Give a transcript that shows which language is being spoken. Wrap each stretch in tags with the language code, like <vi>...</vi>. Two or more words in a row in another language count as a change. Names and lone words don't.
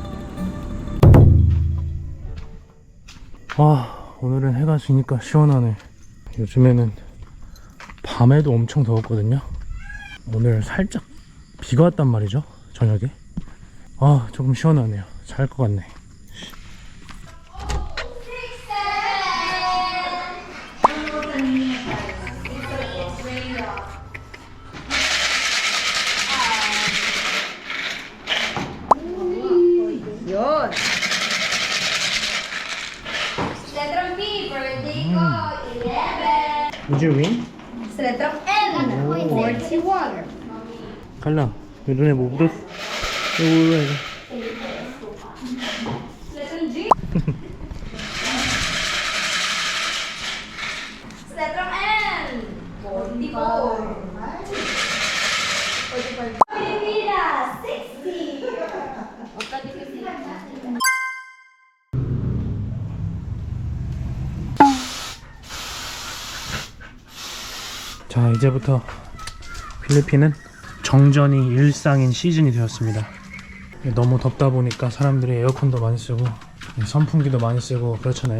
<ko>오늘은 해가 지니까 시원하네. 요즘에는 밤에도 엄청 더웠거든요. 오늘 살짝 비가 왔단 말이죠. 저녁에. 조금 시원하네요. 잘 것 같네.</ko> <tl>Yun. Letrang B, birthday ko, 11.</tl> <en>Would you win?</en> <tl>Sa letrang N, 41.</tl> <ko>갈라. 눈에 뭐 묻었어? 왜?</ko> <tl>Letrang G. Sa letrang N, 44. Pilipinas, 60.</tl> <ko>자, 이제부터 필리핀은 정전이 일상인 시즌이 되었습니다. 너무 덥다 보니까 사람들이 에어컨도 많이 쓰고 선풍기도 많이 쓰고 그렇잖아요.</ko>